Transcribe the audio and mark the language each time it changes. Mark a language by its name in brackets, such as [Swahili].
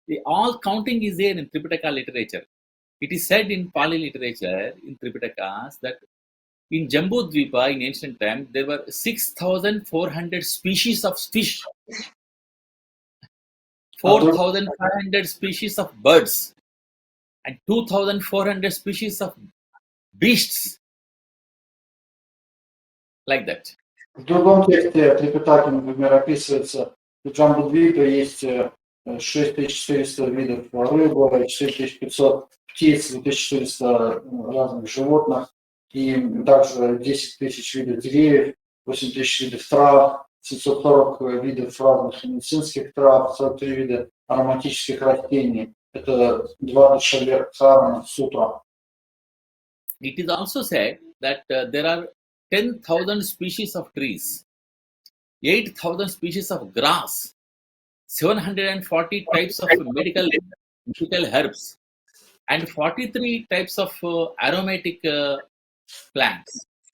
[English] All counting is there in Tripitaka literature. It is said in Pali literature, in Tripitakas, that in Jambudvipa in ancient times, there were 6,400 species of fish, 4,500 species of birds, and 2,400 species of beasts. Like that. [Russian] В другом тексте Трипитаки, например, описывается, что в Джамбудвипе есть 6400 видов рыбы, 4500 птиц, 2400 разных животных, и также 10 тысяч видов деревьев, 8 тысяч видов трав, 740 видов разных медицинских трав, 43 вида ароматических растений. Это 2 Шаберхарана сутра. [English] It is also said that there are 10,000 species of trees, 8,000 species of grass, 740 types of medical herbs, and 43 types of aromatic plants.